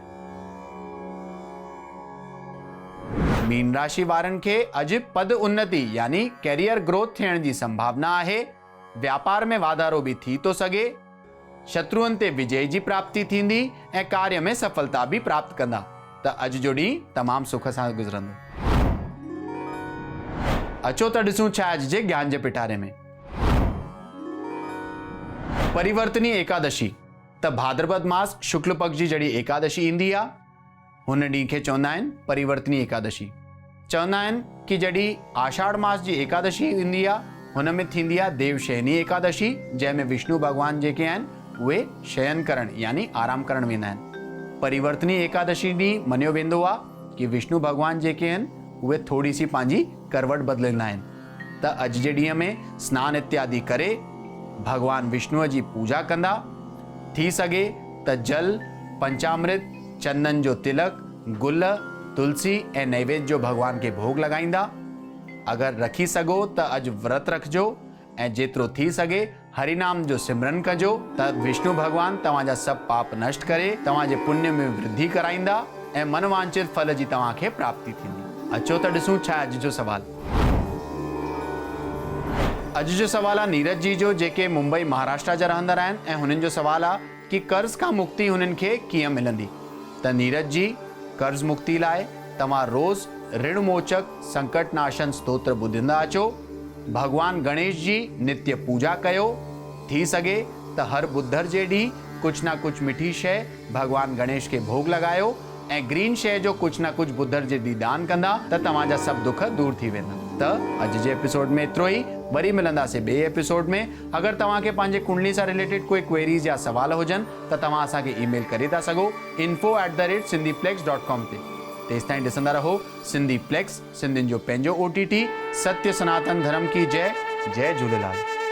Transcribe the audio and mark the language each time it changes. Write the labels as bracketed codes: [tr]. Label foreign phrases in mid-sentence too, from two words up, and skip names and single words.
[sd] मीन राशि वारनि खे अॼु पद उन्नति यानी [en] career growth [sd] थियण जी संभावना आहे। व्यापार में वाधारो बि थी थो सघे। शत्रुअनि ते विजय जी प्राप्ति थींदी ऐं कार्य में सफलता बि प्राप्त कंदा, त अॼु जो ॾींहुं तमामु सुख सां गुज़रंदो। अचो त ॾिसूं छा अॼु जे ज्ञान जे पिटारे में। परिवर्तनी एकादशी त भाद्रपद मास शुक्ल पक्ष जी जड़ी एकादशी ईंदी आहे, हुन ॾींहुं खे चवंदा आहिनि परिवर्तनी एकादशी। चवंदा आहिनि कि जॾहिं आषाढ़ मास जी एकादशी ईंदी आहे हुन में थींदी आहे देवशयनी एकादशी, जंहिंमें विष्णु भॻवान जेके आहिनि उहे शयन करण यानी आराम करण वेंदा आहिनि। परिवर्तनी एकादशी ॾींहुं मञियो वेंदो आहे कि विष्णु भॻवान जेके आहिनि उहे थोरी सी पंहिंजी करवट बदिलींदा आहिनि। त अॼु जे ॾींहं में सनानु इत्यादि करे भॻवान विष्णुअ जी पूजा कंदा। थी सघे त जल, पंचामृत, चंदन जो तिलक, गुल, तुलसी ऐं नैवेद्य जो भॻवान खे भोग लॻाईंदा। अगरि रखी सघो त अॼु व्रत रखिजो ऐं जेतिरो थी सघे हरिनाम जो सिमरन कजो त विष्णु भॻवान तव्हांजा सभु पाप नष्ट करे तव्हांजे पुण्य में वृद्धि कराईंदा ऐं मनवांछित फल जी तव्हांखे प्राप्ति थींदी। अचो त ॾिसूं छा अॼु जो सवाल। अॼु जो सवाल आहे नीरज जी जो, जेके मुंबई महाराष्ट्र जा रहंदड़ आहिनि ऐं हुननि जो सवाल आहे कि कर्ज़ खां मुक्ति हुननि खे कीअं मिलंदी। त नीरज जी, कर्ज़ मुक्ति लाइ तव्हां रोज़ ऋण मोचक संकट नाशन स्तोत्र ॿुधंदा अचो। भगवान गणेश जी नित्य पूजा कयो। थी सघे त हर बुधर जे ॾींहुं कुझु न कुझु मिठी शइ भगवान गणेश खे भोग लॻायो ऐं ग्रीन शइ जो कुझु न कुझु बुधर जे ॾींहुं दान कंदा त तव्हांजा सभु दुख दूर थी वेंदा। त अॼु जे एपिसोड में एतिरो ई। वरी मिलंदासीं ॿिए एपिसोड में। अगरि तव्हांखे पंहिंजे कुंडली सां रिलेटेड कोई क्वेरीज़ या सवाल हुजनि त तव्हां असांखे ईमेल करे था सघो info@sindhiplex.com ते। तेसिताईं ॾिसंदा रहो सिंधी प्लेक्स, सिंधियुनि जो पंहिंजो OTT। [hi] सत्य सनातन धर्म की जय। जय झूलेलाल।